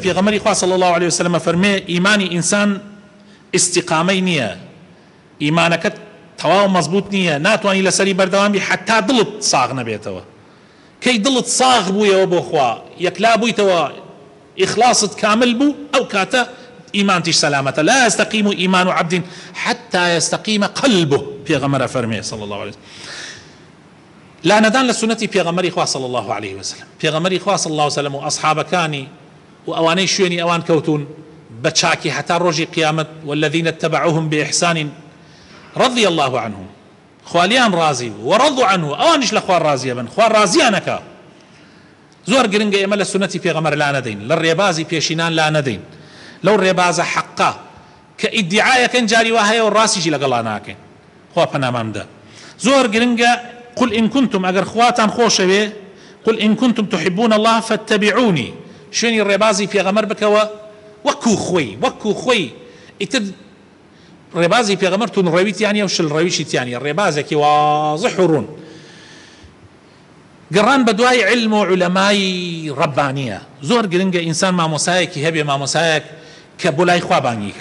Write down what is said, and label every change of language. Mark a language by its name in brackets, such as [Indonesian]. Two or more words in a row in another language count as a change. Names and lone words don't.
[Central Kurdish] پێغەمبەری خوا [Arabic] صلی الله عليه وسلم [Central Kurdish] فەرمێ ئیمانی ئینسان استقامەی نییە، ئیمانەکەت تەواو مەزبوط نییە، ناتوانانی لەسەری بەردەوامی حتا دڵت ساغ نەبێتەوە. کەی دڵت ساغ بوویەوە بۆ خوا، یەکلا بوویتەوە، ئیخلاست کامل بوو، ئەو کاتە ئیمانتیش سەلامەتە. [Arabic] لا يستقيم إيمان عبد حتى يستقيم قلبه. [Central Kurdish] پێغەمبەر فەرمێ [Arabic] صلی الله عليه وسلم. [Central Kurdish] لا نەدان لە سنەتی پێغەمبەری خوا [Arabic] صلی الله عليه وسلم. [Central Kurdish] پێغەمبەری خوا [Arabic] صلی الله عليه وسلم [Central Kurdish] و ئەصحابەکانی و ئەوانەی شوێنی ئەوان کەوتون بچاکی حتا ڕۆژی قیامەت، [Arabic] والذین اتبعوهم بإحسان رضي الله عنهم، [Central Kurdish] خوالیان رازی [Arabic] ورضوا عنه، [Central Kurdish] ئەوانیش لە خوا رازیە بن، خوا رازیانەکە. زۆر گرنگە ئێمە لە سنەتی پێغەمبەر لا نەدەین، لە ڕێبازی پێشینان لا نەدەین، لەو ڕێبازە حەقا کە ئیدعایەکەن جاری وا هەیە و ڕاستیشی لەگەڵا ناکەین. خوا پەنامان بدە. زۆر گرنگە [Arabic] قل إن كنتم، [Central Kurdish] ئەگەر خواتان خۆشەوێ، [Arabic] قل إن كنتم تحبون الله فاتبعوني، [Central Kurdish] شوێنی ڕێبازی پێغەمبەر بکەوە وەکو خۆی. ئیتر ڕێبازی پێغەمبەر تون ڕەویتیانە و شل ڕەویشیتیانە، ڕێبازێکی واضح و ڕوون. گەڕان بە دوای علم و عولەمای ڕەبانیە. زۆر گرنگە ئینسان مامۆسایەکی هەبێ، مامۆسایەک کە بۆ لای خوا بانگیکە.